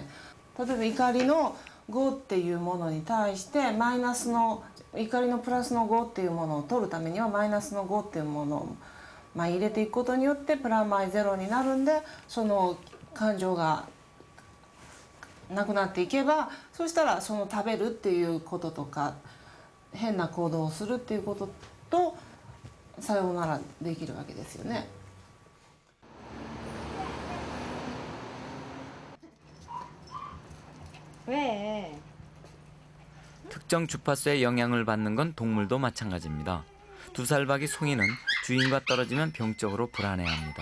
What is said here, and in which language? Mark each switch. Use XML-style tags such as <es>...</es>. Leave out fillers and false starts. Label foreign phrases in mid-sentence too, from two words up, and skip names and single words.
<ja>例えば怒りの5っていうものに対してマイナスの怒りのプラスの5っていうものを取るためにはマイナスの5っていうものを入れていくことによってプラマイゼロになるんで、その感情がなくなっていけば、そしたらその食べるっていうこととか変な行動をするっていうこととさようならできるわけですよね。</ja> <ko>왜? 특정 주파수의 영향을 받는 건 동물도 마찬가지입니다. 2살박이 송이는 주인과 떨어지면 병적으로 불안해합니다.</ko>